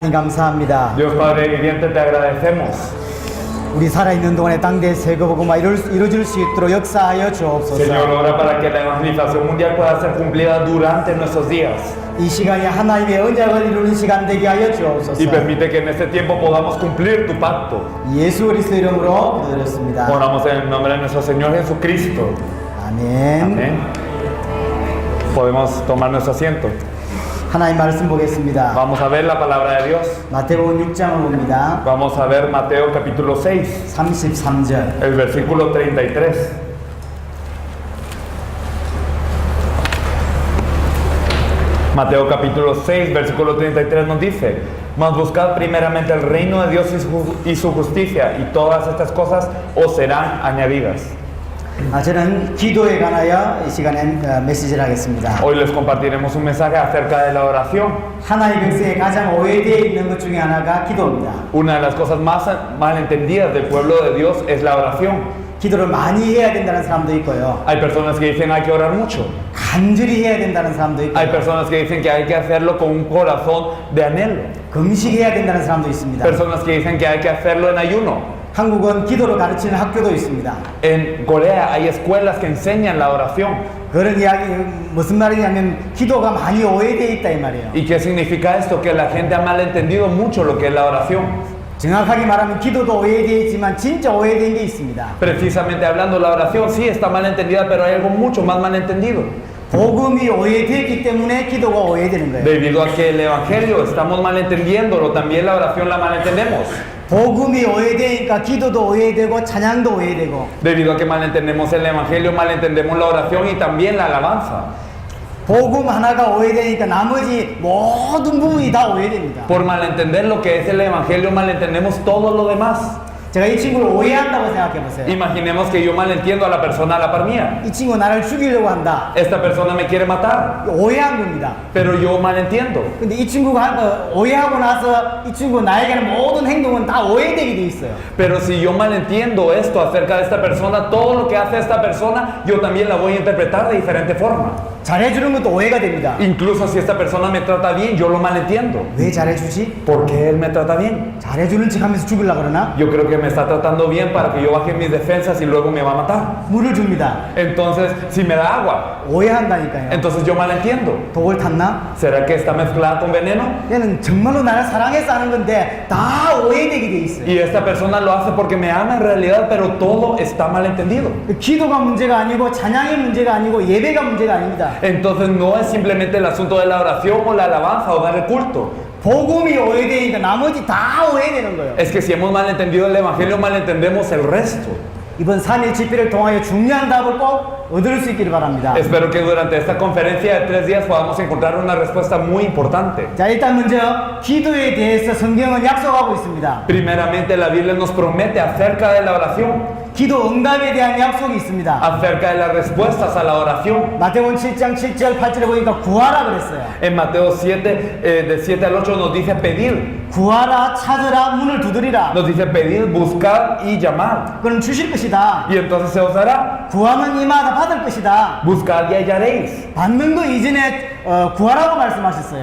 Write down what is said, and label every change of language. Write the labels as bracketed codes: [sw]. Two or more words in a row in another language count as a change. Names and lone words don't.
[ko] 감사합니다. [es] Dios Padre viviente, te agradecemos. [ko] 우리 살아있는 동안에 당대의 세계복음화 이루어질 수 있도록 역사하여 주옵소서. [es] Señor, ora para que la evangelización mundial pueda ser cumplida durante nuestros días. [ko] 이 시간이 하나님의 언약을 이루는 시간 되게 하여 주옵소서. [es] Y permite que en este tiempo podamos cumplir tu pacto. [ko] 예수 그리스도 이름으로 기도드렸습니다. [es] Oramos en el nombre de nuestro Señor Jesucristo. [ko] 아멘. [es] Amén. Podemos tomar nuestro asiento. [ko] 하나님 말씀 보겠습니다. [es] Vamos a ver la palabra de Dios. [ko] 마태복음 6장을 봅니다. [es] Vamos a ver Mateo capítulo 6, [ko] 33절. [es] el versículo 33. Mateo capítulo 6, versículo 33 nos dice: mas buscad primeramente el reino de Dios y su justicia, y todas estas cosas os serán añadidas. [ko] 저는 기도에 관하여 이 시간에 메시지를 하겠습니다. [es] Hoy les compartiremos un mensaje acerca de la oración. [ko] 하나님의 백성에 가장 오해되어 있는 것 중에 하나가 기도입니다. [es] Una de las cosas más malentendidas del pueblo de Dios es la oración. [ko] 기도를 많이 해야 된다는 사람도 있고요. [es] Hay personas que dicen hay que orar mucho. [ko] 간절히 해야 된다는 사람도 있고요. [es] Hay personas que dicen que hay que hacerlo con un corazón de anhelo. [ko] 금식해야 된다는 사람도 있습니다. [es] Personas que dicen que hay que hacerlo en ayuno. [ko] 한국은 기도를 가르치는 학교도 있습니다. [es] En Corea hay escuelas que enseñan la oración. [ko] 그런 이야기 무슨 말이냐면 기도가 많이 오해되어 있다 이 말이에요. [es] ¿Y qué significa esto? Que la gente ha malentendido mucho lo que es la oración. [ko] 정확하게 말하면 기도도 오해되어 있지만 진짜 오해된 게 있습니다. [es] Precisamente hablando, la oración sí está malentendida, pero hay algo mucho más malentendido. [ko] 복음이 오해되었기 때문에 기도가 오해되는 거예요. [es] Debido a que el evangelio estamos malentendiéndolo, también la oración la malentendemos. [ko] 복음이 오해되니까 기도도 오해되고 찬양도 오해되고. [es] Debido a que malentendemos el evangelio, malentendemos la oración y también la alabanza. [ko] 복음 하나가 오해되니까 나머지 모든 부분이 다 오해됩니다. [es] Por malentender lo que es el evangelio, malentendemos todo lo demás. [ko] 제가 이 친구를 오해한다고 생각해 보세요. [es] Imaginemos que yo malentiendo a la persona a la par mía. [ko] 이 친구 나를 죽이려고 한다. [es] Esta persona me quiere matar, [ko] 오해한 겁니다. [es] pero yo malentiendo. [ko] 근데 이 친구가 오해하고 나서 이 친구 나에게는 모든 행동은 다 오해되게 돼 있어요. [es] Pero si yo malentiendo esto acerca de esta persona, todo lo que hace esta persona, yo también la voy a interpretar de diferente forma. [ko] 잘해주는 것도 오해가 됩니다. [es] Incluso si esta persona me trata bien, yo lo malentiendo. [ko] 왜 잘해주지? [es] ¿Por qué él me trata bien? [ko] 잘해주는 척하면서 죽이려고 그러나? [es] Yo creo que me está tratando bien para que yo baje mis defensas y luego me va a matar. [ko] 물을 줍니다. [es] Entonces, si me da agua, [ko] 오해한다니까요. [es] entonces yo malentiendo. [ko] 독을 탔나? [es] ¿Será que está mezclada con veneno? [ko] 얘는 정말로 나를 사랑해서 하는 건데 다 오해되게 돼 있어요. [es] Y esta persona lo hace porque me ama en realidad, pero todo está malentendido. [ko] 기도가 문제가 아니고 찬양이 문제가 아니고 예배가 문제가 아닙니다. [es] Entonces no es simplemente el asunto de la oración o la alabanza o dar el culto. [ko] 복음이 오해되니까 나머지 다 오해되는 거예요. [es] Es que si hemos malentendido el evangelio, malentendemos el resto. [ko] 이번 3일 집회를 통하여 중요한 답을 꼭 얻을 수 있기를 바랍니다. [es] Espero que durante esta conferencia de 3 días podamos encontrar una respuesta muy importante. [ko] 자, 일단 먼저 기도에 대해서 성경은 약속하고 있습니다. [es] Primeramente, la Biblia nos promete acerca de la oración, [ko] 기도 응답에 대한 약속이 있습니다. [es] acerca de las respuestas a la oración. [ko] 마태복음 7장 7절 8절에 보니까 구하라 그랬어요. [es] En Mateo 7, de 7 al 8 nos dice pedir, [ko] 구하라, 찾으라, 문을 두드리라. [es] nos dice pedir, buscar y llamar. [ko] 그럼 주실 것이다. [es] Y entonces se os dará. [ko] 구하면 이마다 받을 것이다. [es] Buscad y hallaréis. [ko] 받는 거 이전에 구하라고 말씀하셨어요.